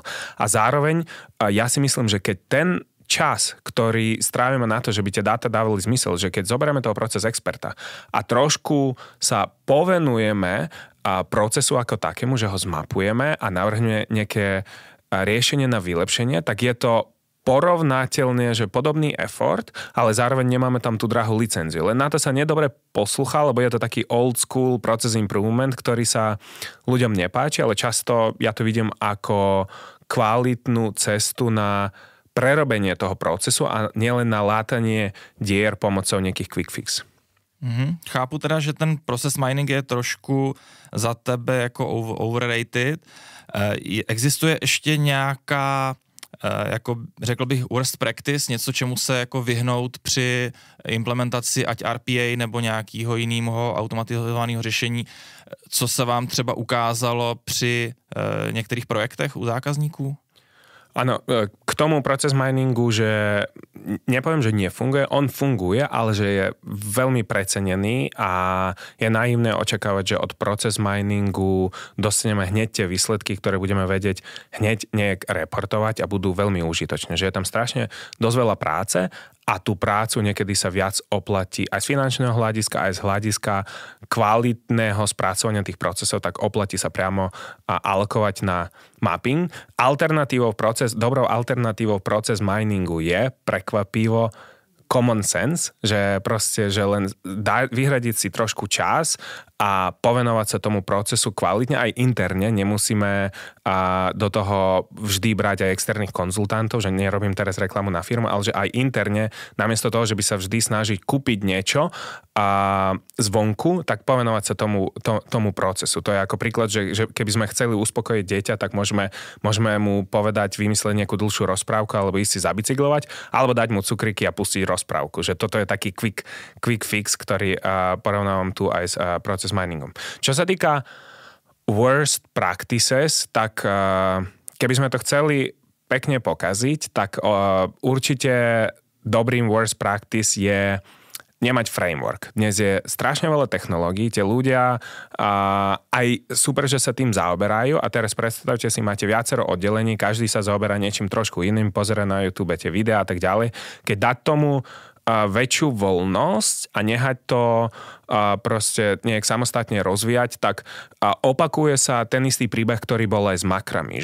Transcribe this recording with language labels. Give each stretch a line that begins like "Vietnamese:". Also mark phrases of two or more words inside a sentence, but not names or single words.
Slovak: A zároveň ja si myslím, že keď ten čas, ktorý strávime na to, že by tie dáta dávali zmysel, že keď zoberieme toho proces experta a trošku sa povenujeme procesu ako takému, že ho zmapujeme a navrhneme nejaké riešenie na vylepšenie, tak je to porovnateľne, že podobný effort, ale zároveň nemáme tam tú drahú licenciu. Len na to sa nedobre poslúcha, lebo je to taký
English: old school process improvement,
Slovak: ktorý sa ľuďom nepáči, ale často ja to vidím ako kvalitnú cestu na prerobenie toho procesu a nielen na látanie dier pomocou nejakých
English: quick fix.
Czech: Chápu teda, že ten
English: process mining
Czech: je trošku za tebe jako overrated. Existuje ještě nějaká, jako řekl bych,
English: worst practice,
Czech: něco, čemu se jako vyhnout při implementaci ať RPA nebo nějakého jiného automatizovaného řešení, co se vám třeba ukázalo při některých projektech u zákazníků?
Slovak: Áno, k tomu proces miningu, že nepoviem, že nefunguje, on funguje, ale že je veľmi precenený a je naivné očakávať, že od proces miningu dostaneme hneď tie výsledky, ktoré budeme vedieť hneď nejak reportovať a budú veľmi užitočné. Že je tam strašne dosť veľa práce a tú prácu niekedy sa viac oplatí aj z finančného hľadiska, aj z hľadiska kvalitného spracovania tých procesov, tak oplatí sa priamo alokovať na mapping. Dobrou alternatívou proces miningu je prekvapivo
English: common sense,
Slovak: že proste, že len vyhradiť si trošku čas a povenovať sa tomu procesu kvalitne aj interne. Nemusíme do toho vždy brať aj externých konzultantov, že nerobím teraz reklamu na firmu, ale že aj interne, namiesto toho, že by sa vždy snažiť kúpiť niečo zvonku, tak povenovať sa tomu procesu. To je ako príklad, že keby sme chceli uspokojiť dieťa, tak môžeme mu povedať, vymyslieť nejakú dlhšiu rozprávku alebo ísť si zabicyklovať, alebo dať mu cukriky a pustiť rozprávku. Že toto je taký
English: quick fix,
Slovak: ktorý porovnávam tu aj s proces miningom. Čo sa týka
English: worst practices,
Slovak: tak keby sme to chceli pekne pokaziť, tak určite dobrým
English: worst practice
Slovak: je nemať framework. Dnes je strašne veľa technológií, tie ľudia aj super, že sa tým zaoberajú a teraz predstavte si, máte viacero oddelení, každý sa zaoberá niečím trošku iným, pozerá na YouTube tie videá a tak ďalej. Keď dať tomu väčšiu voľnosť a nehať to proste nejak samostatne rozvíjať, tak opakuje sa ten istý príbeh, ktorý bol aj s makrami,